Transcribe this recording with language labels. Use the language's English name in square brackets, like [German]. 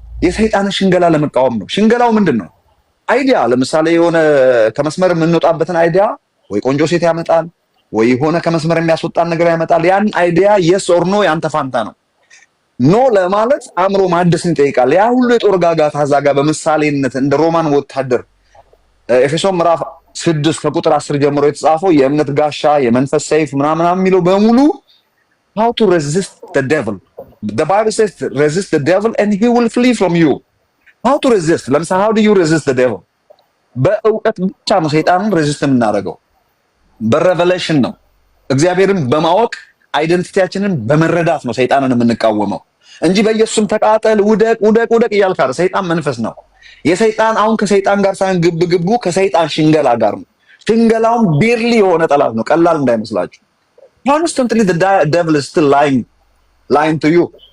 [Amharic] የሰይጣንን ሽንገላ ለመቃወም ነው። ሽንገላው ምንድን ነው? አይዲያ ለምሳሌ የሆነ ከመስመር የምንወጣበትን አይዲያ ወይ ቆንጆ ሴት ያመጣል ወይ የሆነ ከመስመር የሚያስወጣን ነገር ያመጣል። ያን አይዲያ የስ ኦር ኖ ያንተ ፋንታ ነው። ኖ ለማለት አእምሮ ማደስን ይጠይቃል። ያ ሁሉ የጦር ጋጋታ እዛ ጋር በምሳሌነት እንደ ሮማን ወታደር ኤፌሶን ምዕራፍ 6 ከቁጥር 10 ጀምሮ የተጻፈው የእምነት ጋሻ የመንፈስ ሰይፍ ምናምን የሚለው በሙሉ [English] how to resist the devil. The Bible says resist the devil and he will flee from you. How to resist? [Amharic] ለምሳሌ [English] how do you resist the devil? [Amharic] በእውቀት ብቻ ነው ሰይጣንን ሬዚስት የምናደርገው። በሬቨሌሽን ነው። እግዚአብሔርን በማወቅ አይደንቲቲያችንን በመረዳት ነው ሰይጣንን የምንቃወመው እንጂ በኢየሱስም ተቃጠል ውደቅ ውደቅ ውደቅ እያልክ አይደል። ሰይጣን መንፈስ ነው። የሰይጣን አሁን ከሰይጣን ጋር ሳይሆን ግብግቡ ከሰይጣን ሽንገላ ጋር ነው። ሽንገላውም ቢርሊ የሆነ ጠላት ነው። ቀላል እንዳይመስላችሁ። [English] Constantly the devil is still lying to you.